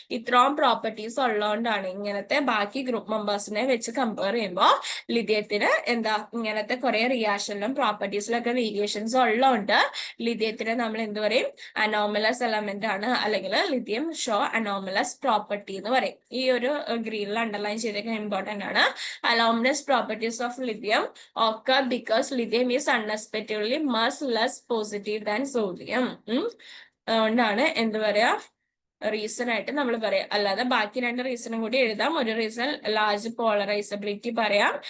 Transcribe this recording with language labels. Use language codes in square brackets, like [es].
[ml] ഇത്രയും പ്രോപ്പർട്ടീസ് ഉള്ളതുകൊണ്ടാണ് ഇങ്ങനത്തെ ബാക്കി ഗ്രൂപ്പ് മെമ്പേഴ്സിനെ വെച്ച് കമ്പയർ ചെയ്യുമ്പോൾ ലിഥിയത്തിന് എന്താ, ഇങ്ങനത്തെ കുറെ റിയാക്ഷനിലും പ്രോപ്പർട്ടീസിലൊക്കെ വേരിയേഷൻസ് ഉള്ളതുകൊണ്ട് ലിഥിയത്തിന് നമ്മൾ എന്ത് പറയും, അനോമലസ് എലമെന്റ് ആണ്, അല്ലെങ്കിൽ [en] lithium show anomalous property [ml] എന്ന് പറയും. ഈ ഒരു ഗ്രീനിൽ അണ്ടർലൈൻ ചെയ്തേക്കുന്ന ഇമ്പോർട്ടന്റ് ആണ്. [en] Anomalous properties of lithium occur because lithium is unexpectedly much less positive than sodium. [ml] അതുകൊണ്ടാണ് എന്ത് പറയാ, റീസൺ ആയിട്ട് നമ്മൾ പറയാം. അല്ലാതെ ബാക്കി രണ്ട് റീസണും കൂടി എഴുതാം. ഒരു റീസൺ ലാർജ് പോളറൈസബിലിറ്റി പറയാം.